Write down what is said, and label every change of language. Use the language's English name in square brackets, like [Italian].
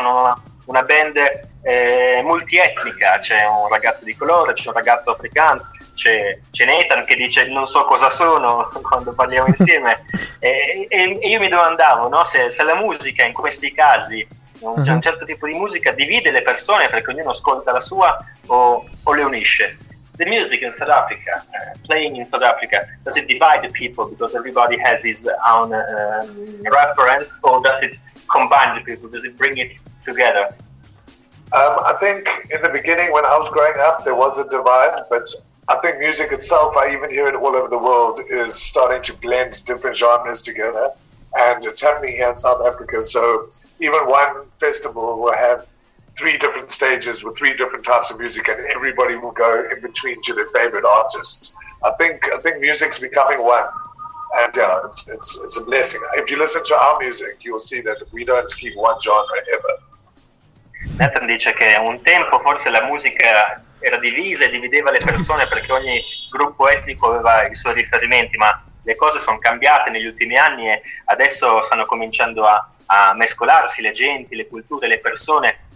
[Italian] Sono una band multietnica, c'è un ragazzo di colore, c'è un ragazzo africano, c'è Nathan che dice non so cosa sono quando parliamo insieme. E io mi domandavo, no, se la musica in questi casi, c'è un certo tipo di musica, divide le persone perché ognuno ascolta la sua o le unisce. [English] The music in South Africa, playing in South Africa, does it divide the people because everybody has his own reference, or does it combine the people, does it bring it together? I think in the beginning when I was growing up there was a divide, but I think music itself, I even hear it all over the world, is starting to blend different genres together, and it's happening here in South Africa. So even one festival will have three different stages with three different types of music, and everybody will go in between to their favorite artists. I think music's becoming one, and it's a blessing. If you listen to our music, you'll see that we don't keep one genre ever. [Italian] Nathan dice che un tempo forse la musica era divisa e divideva le persone perché ogni gruppo etnico aveva i suoi riferimenti, ma le cose sono cambiate negli ultimi anni e adesso stanno cominciando a mescolarsi le genti, le culture, le persone.